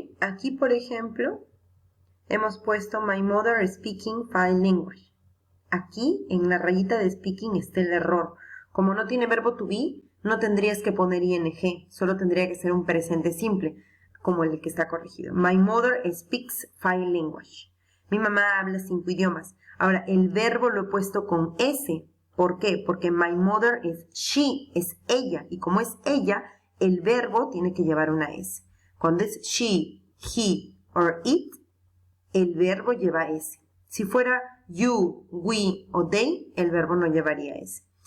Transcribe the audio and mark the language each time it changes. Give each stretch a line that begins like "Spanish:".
Spanish: Aquí, por ejemplo, hemos puesto
English: my mother speaking 5 language.
Spanish: Aquí, en la rayita de speaking, está el error. Como no tiene verbo to be, no tendrías que poner ing, solo tendría que ser un presente simple, como el que está corregido.
English: My mother speaks 5 languages.
Spanish: Mi mamá habla 5 idiomas. Ahora, el verbo lo he puesto con S. ¿Por qué? Porque my mother es she, es ella. Y como es ella, el verbo tiene que llevar una S. Cuando es
English: she, he or it,
Spanish: el verbo lleva S. Si fuera you, we o they, el verbo no llevaría S.